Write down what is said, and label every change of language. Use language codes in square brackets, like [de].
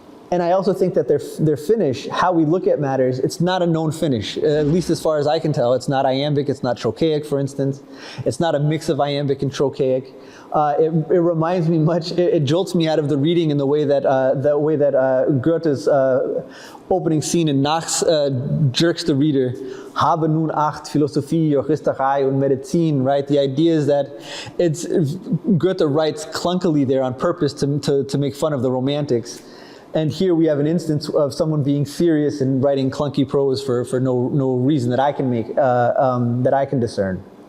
[en] And I also think that their Finnish, how we look at matters, it's not a known Finnish, at least as far as I can tell. It's not iambic, it's not trochaic, for instance. It's not a mix of iambic and trochaic. It reminds me much, it jolts me out of the reading in the way that Goethe's opening scene in Nachts jerks the reader. [de] Habe nun Acht, Philosophie, Juristerei und Medizin, right? [en] The idea is that Goethe writes clunkily there on purpose to make fun of the Romantics. And here we have an instance of someone being serious and writing clunky prose for no reason that I can make, that I can discern.